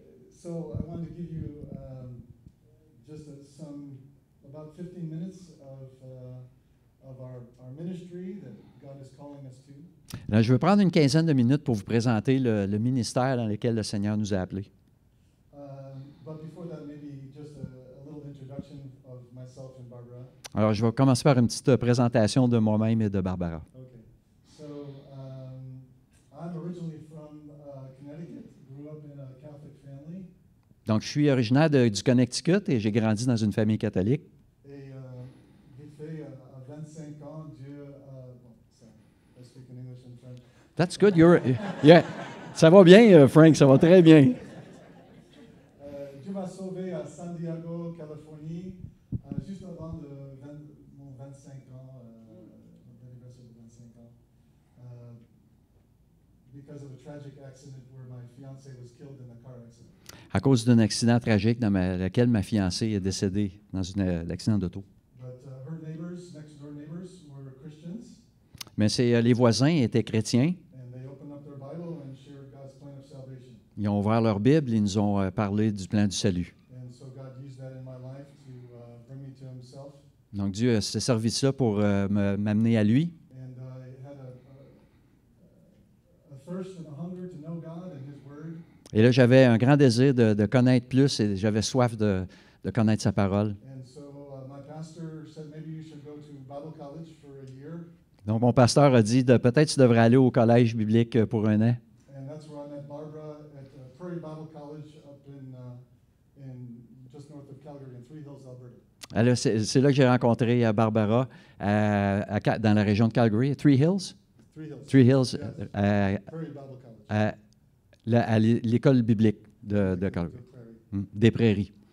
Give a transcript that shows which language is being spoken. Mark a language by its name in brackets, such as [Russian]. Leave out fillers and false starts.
[English] So I want to give you just about 15 minutes of our ministry that God is calling us to. [French] Là, je vais prendre une quinzaine de minutes pour vous présenter le ministère dans lequel le Seigneur nous a appelés. [English] But before that, maybe just a little introduction of myself and Barbara. [French] Alors, je vais commencer par une petite présentation de moi-même et de Barbara. [English] Okay. So I'm originally from Connecticut. Grew up in a Catholic family. [French] Donc, je suis originaire du Connecticut et j'ai grandi dans une famille catholique. Et vite fait, à 25 ans, Dieu, bon, ça, [English] I speak in English and French. That's good. Yeah. [French] Ça va bien, Frank, ça va très bien. Dieu m'a sauvé à San Diego, Californie, juste avant mon 25 ans, l'anniversaire de 25 ans, [English] because of a tragic accident where my fiancée was killed in a car accident. [French] À cause d'un accident tragique dans lequel ma fiancée est décédée dans un accident d'auto. [English] But her neighbors, next door neighbors, were Christians. [French] Mais les voisins étaient chrétiens. [English] And they opened up their Bible and shared God's plan of salvation. [French] Ils ont ouvert leur Bible et ils nous ont parlé du plan du salut. [English] And so God used that in my life to bring me to Himself. [French] Donc Dieu s'est servi de ça pour m'amener à lui. [English] And I had a thirst and a hunger to know God and His Word. [French] Et là, j'avais un grand désir de connaître plus et j'avais soif de connaître sa parole. [English] And so my pastor said maybe you should go to Bible college for a year. [French] Donc, mon pasteur a dit peut-être tu devrais aller au collège biblique pour 1 an. [English] And that's where I met Barbara at Prairie Bible College up in just north of Calgary in Three Hills, Alberta. [French] Alors, c'est là que j'ai rencontré Barbara dans la région de Calgary, Three Hills. [English] Three Hills. Yes. Prairie Bible College. [French] À l'école biblique de Calgary. Des Prairies.